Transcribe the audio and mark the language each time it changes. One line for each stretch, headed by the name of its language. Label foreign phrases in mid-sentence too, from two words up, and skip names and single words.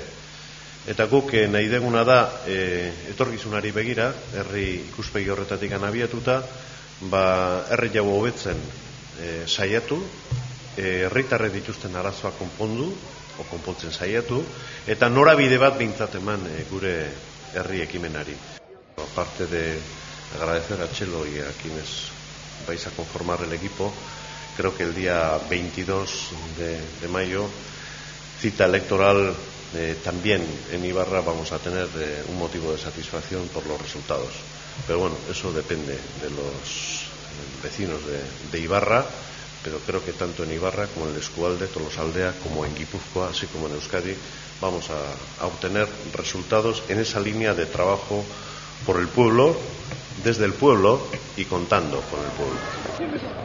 Basque: Eta guk nahi deguna da, etorkizunari begira, herri ikuspegi horretatik abiatuta, herri jau hobetzen saiatu, herritarrek dituzten arazoak konpontzen saiatu, eta norabide bat behintzat eman gure herri ekimenari.
Spanish: Aparte de agradecer a Chelo y a quienes vais a conformar el equipo, creo que el día 22 de mayo, cita electoral, también en Ibarra vamos a tener un motivo de satisfacción por los resultados. Pero bueno, eso depende de los vecinos de Ibarra, pero creo que tanto en Ibarra como en el Eskualde, Tolosaldea, como en Guipúzcoa, así como en Euskadi, vamos a obtener resultados en esa línea de trabajo por el pueblo, desde el pueblo y contando con el pueblo.